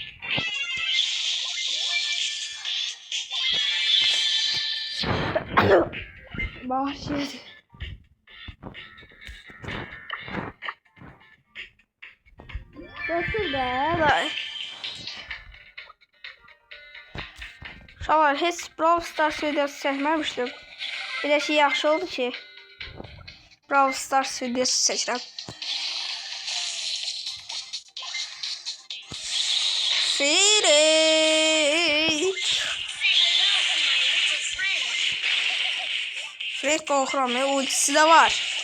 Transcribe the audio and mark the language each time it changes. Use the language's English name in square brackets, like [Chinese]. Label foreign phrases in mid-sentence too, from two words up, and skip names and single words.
[Turkish] Bahşiş. Nasıl be? [Azerbaijani] Uşaqlar heç Brawl Stars videosu çəkməmişdim. Bir də şey yaxşı oldu ki Brawl Stars videosu çəkirəm. [Turkish] Frank korkuram ya, ultisi de var.